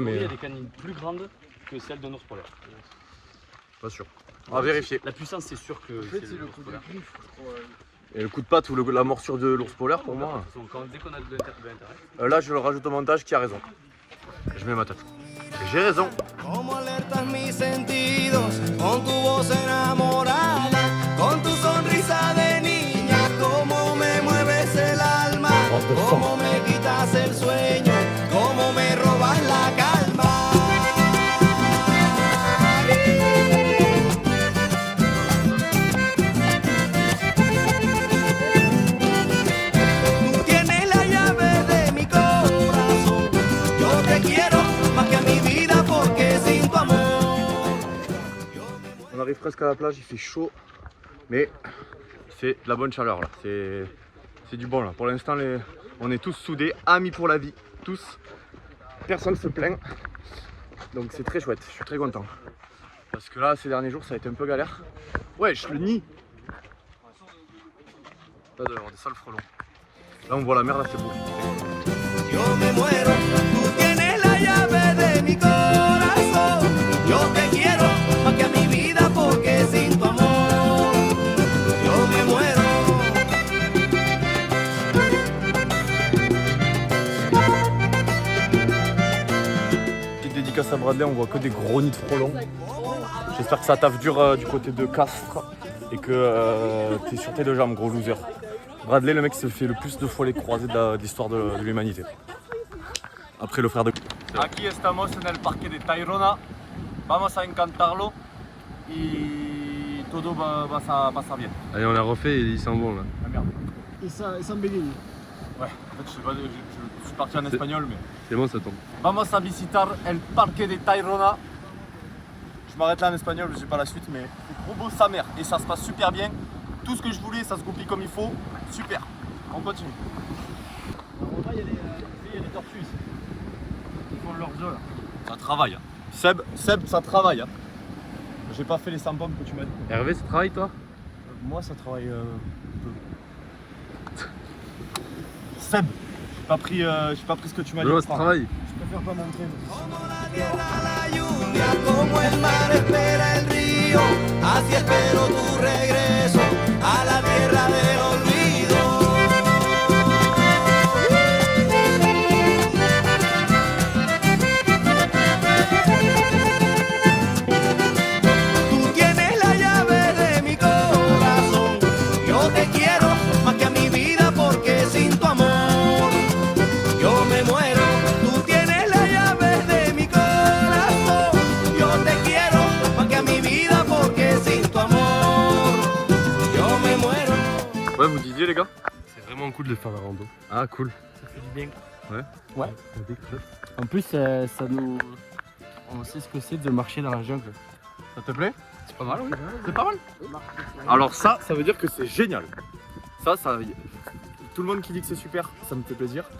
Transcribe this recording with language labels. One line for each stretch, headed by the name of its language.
French: mais- gorille a des canines plus grandes que celles d'un ours polaire. Pas sûr. On va vérifier. La puissance, c'est sûr que En fait, c'est le l'ours coup de polaire. griffe. Et le coup de patte ou la morsure de l'ours polaire, pour moi. De toute façon, dès qu'on a de l'intérêt. Là, je le rajoute au montage qui a raison. Je mets ma tête. Et j'ai raison.
Spanish: Como alertas mis sentidos con tu voz enamorada, con tu sonrisa de niña, como me mueves el alma, como me quitas el sueño, como me robas la calma. Tú tienes la llave de mi corazón, yo te quiero más que a mi vida porque sin tu amor.
French: On arrive presque à la plage, il fait chaud, mais c'est de la bonne chaleur là. C'est du bon là. Pour l'instant, on est tous soudés, amis pour la vie, tous. Personne se plaint. Donc c'est très chouette, je suis très content. Parce que là, ces derniers jours, ça a été un peu galère. Wesh, le nid. Là, il doit y avoir des sales frelons. Là, on voit la mer, là, c'est beau.
Spanish: Yo me muero, tú tienes la llave de mi corazón. Yo te quiero más que a mi vida porque sin tu amor yo me muero.
French: Petite dédicace à Bradley, on voit que des gros nids de frelons. J'espère que ça taffe dur du côté de Castres et que t'es sur tes deux jambes, gros loser. Bradley, le mec qui se fait le plus de fois les croisés de l'histoire de l'humanité. Après le frère de...
Spanish: Aquí estamos en el parque de Tayrona. Vamos a encantarlo y todo va a pasar bien.
French: Allez, on l'a refait et il sent bon là. Ah merde. Et ça bégaye. Ouais, en fait je suis parti en espagnol mais... C'est bon, ça tombe.
Spanish: Vamos a visitar el parque de Tayrona.
French: Je m'arrête là en espagnol, j'ai pas la suite, mais c'est trop beau sa mère et ça se passe super bien. Tout ce que je voulais, ça se goupille comme il faut. Super, on continue. Il y a des tortues ici. font leur jeu là. Ça travaille. Hein. Seb, ça travaille. Hein. J'ai pas fait les 100 pompes que tu m'as dit. Hervé, ça travaille toi? Moi ça travaille peu. Seb, j'ai pas pris ce que tu m'as dit. Non, ça travaille. Je préfère pas montrer.
Spanish: Como la tierra la lluvia, como el mar espera el río, así espero tu regreso a la tierra del olvido. Tú tienes la llave de mi corazón, yo te quiero más que a mi vida porque sin tu amor yo me muero. Tú tienes la llave de mi corazón, yo te quiero más que a mi vida porque sin tu amor yo me muero.
French: Ouais, vous disiez les gars? C'est vraiment cool de faire la rando. Ah cool. Ça fait du bien. Ouais. En plus, ça nous. On sait ce que c'est de marcher dans la jungle. Ça te plaît? C'est pas mal, oui. C'est pas mal. Alors ça veut dire que c'est génial. Ça, tout le monde qui dit que c'est super, ça me fait plaisir.